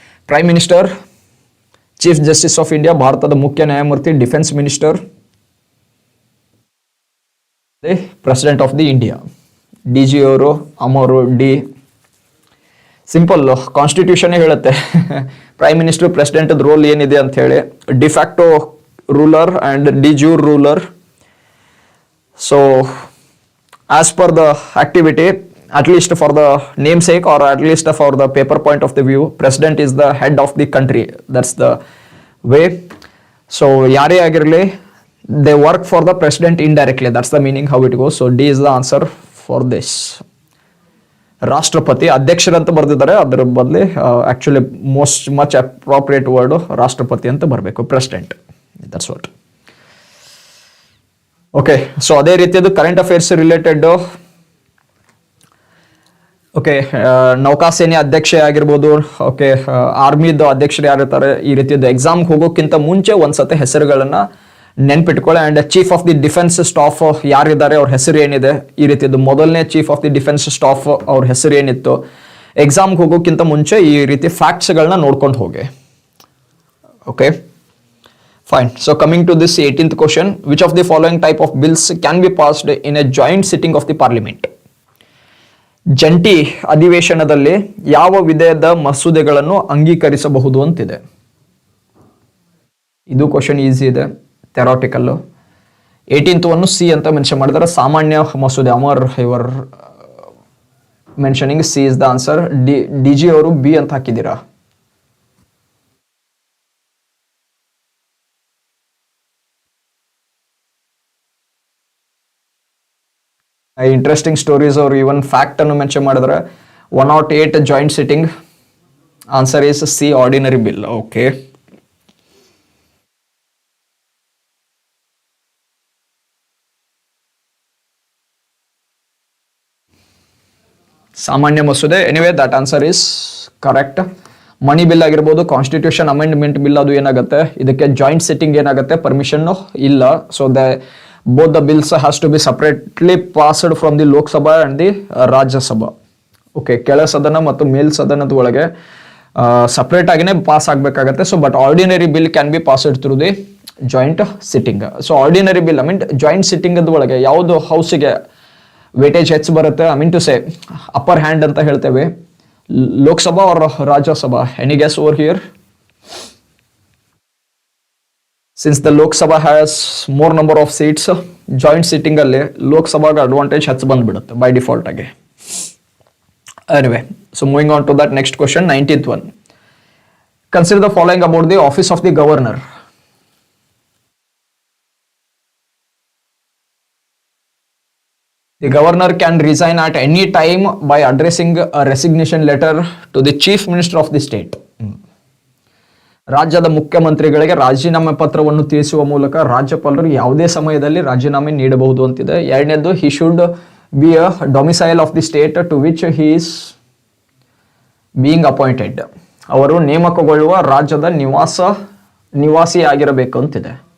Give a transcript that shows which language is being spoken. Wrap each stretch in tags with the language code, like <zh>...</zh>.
<en>prime minister, chief justice of India,</en> <kn>ಭಾರತದ ಮುಖ್ಯ ನ್ಯಾಯಮೂರ್ತಿ,</kn> <en>Defence minister, president of the India.</en> <kn>D G ಅವರು, ಅಮರು, D. Simple, constitution ಹೇಳುತ್ತೆ prime minister, president roll ಏನಿದೆ ಅಂತ ಹೇಳಿ.</kn> <en>De facto ruler and de jure ruler. So as per the activity, at least for the namesake or at least for the paper point of the view, president is the head of the country. That's the way. So</en> <kn>yare agirli,</kn> <en>they work for the president indirectly. That's the meaning how it goes. So D is the answer for this.</en> <kn>ರಾಷ್ಟ್ರಪತಿ, ಅಧ್ಯಕ್ಷರಂತ ಬರೆದಿದ್ದಾರೆ, ಅದರ ಬದಲಿ</kn> <en>actually much appropriate word</en> <kn>ರಾಷ್ಟ್ರಪತಿ ಅಂತ ಬರಬೇಕು, president.</kn> <en>That's what.</en> <kn>Okay, so ಅದೇ ರೀತಿಯದು current affairs related. Okay, ನೌಕಾಸೇನೆ ಅಧ್ಯಕ್ಷೆ ಆಗಿರ್ಬೋದು, ಓಕೆ, ಆರ್ಮಿದು ಅಧ್ಯಕ್ಷರು ಯಾರಿರ್ತಾರೆ, ಈ ರೀತಿಯದ್ದು ಎಕ್ಸಾಮ್ಗೆ ಹೋಗೋಕ್ಕಿಂತ ಮುಂಚೆ ಒಂದ್ಸತಿ ಹೆಸರುಗಳನ್ನ ನೆನ್ಪಿಟ್ಕೊಳ್ಳಿ. And chief of the defence staff ಯಾರಿದ್ದಾರೆ, ಅವ್ರ ಹೆಸರು ಏನಿದೆ, ಈ ರೀತಿಯದ್ದು ಮೊದಲನೇ chief of the defence staff ಅವ್ರ ಹೆಸರು ಏನಿತ್ತು, ಎಕ್ಸಾಮ್ಗೆ ಹೋಗೋಕ್ಕಿಂತ ಮುಂಚೆ ಈ ರೀತಿ ಫ್ಯಾಕ್ಟ್ಸ್ಗಳನ್ನ ನೋಡ್ಕೊಂಡು ಹೋಗಿ.</kn> <en>Okay, fine. So coming to this 18th question, which of the following type of bills can be passed in a joint sitting of the parliament?</en> <kn>ಜಂಟಿ ಅಧಿವೇಶನದಲ್ಲಿ ಯಾವ ವಿಧದ ಮಸೂದೆಗಳನ್ನು ಅಂಗೀಕರಿಸಬಹುದು ಅಂತಿದೆ. ಇದು ಕ್ವಶನ್ ಈಸಿ ಇದೆ, ಥೆರಾಟಿಕಲ್. 18th ಒಂದು ಸಿ ಅಂತ ಮೆನ್ಷನ್ ಮಾಡಿದರೆ, ಸಾಮಾನ್ಯ ಮಸೂದೆ.</kn> <en>ಅಮರ್ ಇವರ್ mentioning C is the answer.</en> <kn>D G ಅವರು ಬಿ ಅಂತ ಹಾಕಿದ್ದೀರಾ. ಇಂಟ್ರೆಸ್ಟಿಂಗ್ ಸ್ಟೋರೀಸ್ ಅವರು ಇವನ್ ಫ್ಯಾಕ್ಟ್ ಅನ್ನು ಮೆನ್ಷನ್ ಮಾಡಿದ್ರೆ 108 joint sitting.</kn> <en>Answer is C, ordinary bill. Okay, ಸಾಮಾನ್ಯ ಮಸೂದೆ. Anyway that answer is correct.</en> <kn>Money bill ಆಗಿರ್ಬೋದು, ಕಾನ್ಸ್ಟಿಟ್ಯೂಷನ್ ಅಮೆಂಡ್ಮೆಂಟ್ ಬಿಲ್, ಅದು ಏನಾಗುತ್ತೆ, ಇದಕ್ಕೆ ಜಾಯಿಂಟ್ ಸಿಟ್ಟಿಂಗ್ ಏನಾಗುತ್ತೆ, ಪರ್ಮಿಷನ್ ಇಲ್ಲ.</kn> <en>So both the bills has to be separately passed from the Lok Sabha and the Rajya Sabha.</en> <kn>Okay, ಕೆಳ ಸದನ ಮತ್ತು ಮೇಲ್ ಸದನದ ಒಳಗೆ separate ಆಗಿನೇ pass ಆಗಬೇಕಾಗತ್ತೆ.</kn> <en>So but ordinary bill can be passed through the joint sitting.</en> <kn>So ordinary bill, I mean joint sitting ಒಳಗೆ ಯಾವುದು ಹೌಸಿಗೆ weightage ಹೆಚ್ಚು ಬರುತ್ತೆ,</kn> <en>I mean to say upper hand</en> <kn>ಅಂತ ಹೇಳ್ತೇವೆ, Lok Sabha R Rajya Sabha?</kn> <en>Any guess over here? Since the Lok Sabha has more number of seats, joint sitting</en> <kn>ಅಲ್ಲಿ Lok Sabhaಗೆ advantage ಹೆಚ್ಚು ಬಂದ್ಬಿಡುತ್ತೆ by default ಆಗಿ.</kn> <en>Anyway, so moving on to that next question, 19th one. Consider the following about the office of the governor. The governor can resign at any time by addressing a resignation letter to the chief minister of the state.</en> <kn>ರಾಜ್ಯದ ಮುಖ್ಯಮಂತ್ರಿಗಳಿಗೆ ರಾಜೀನಾಮೆ ಪತ್ರವನ್ನು ತಿಳಿಸುವ ಮೂಲಕ ರಾಜ್ಯಪಾಲರು ಯಾವುದೇ ಸಮಯದಲ್ಲಿ ರಾಜೀನಾಮೆ ನೀಡಬಹುದು ಅಂತಿದೆ.</kn> <en>ಎರಡನೇದು, he should be a domicile of the state to which he is being appointed.</en> <kn>ಅವರು ನೇಮಕಗೊಳ್ಳುವ ರಾಜ್ಯದ ನಿವಾಸಿ ಆಗಿರಬೇಕು ಅಂತಿದೆ.</kn>